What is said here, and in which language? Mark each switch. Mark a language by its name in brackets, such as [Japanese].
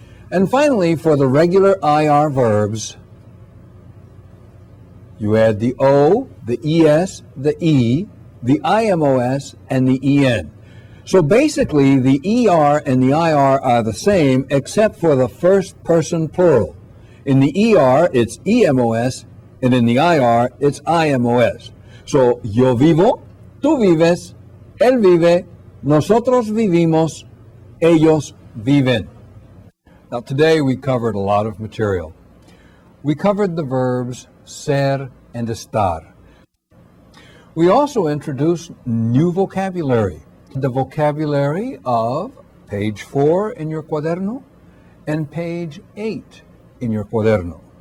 [English] And finally, for the regular IR verbs, you add the O, the ES, the E, the IMOS, and the EN. So basically, the ER and the IR are the same except for the first person plural. In the ER, it's EMOS, and in the IR, it's IMOS. [Spanish] So, yo vivo, tú vives, él vive, nosotros vivimos, ellos viven. [English] Now, today we covered a lot of material. We covered the verbs ser and estar. We also introduced new vocabulary. The vocabulary of page 4 in your cuaderno and page 8 in your cuaderno.